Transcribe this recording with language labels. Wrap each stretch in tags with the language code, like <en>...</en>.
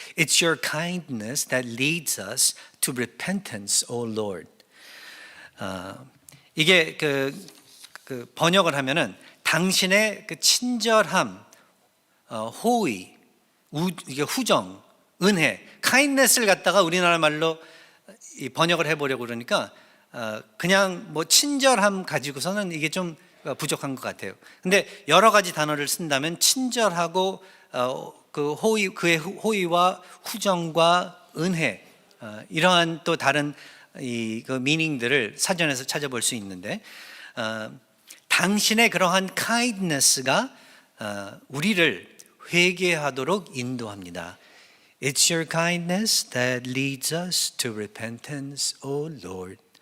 <en>It's your kindness that leads us to repentance, O Lord.</en> <ko>이게 번역을 하면은 당신의 친절함, 호의, 이게 후정, 은혜, kindness를 갖다가 우리나라 말로 번역을 해보려고 그러니까 그냥 뭐 친절함 가지고서는 이게 좀 부족한 것 같아요. 근데 여러 가지 단어를 쓴다면 친절하고 그의 호의와 후정과 은혜 이러한 또 다른 미닝들을 사전에서 찾아볼 수 있는데 당신의 그러한 kindness가 우리를 회개하도록 인도합니다.</ko> <en>It's your kindness that leads us to repentance, O Lord.</en>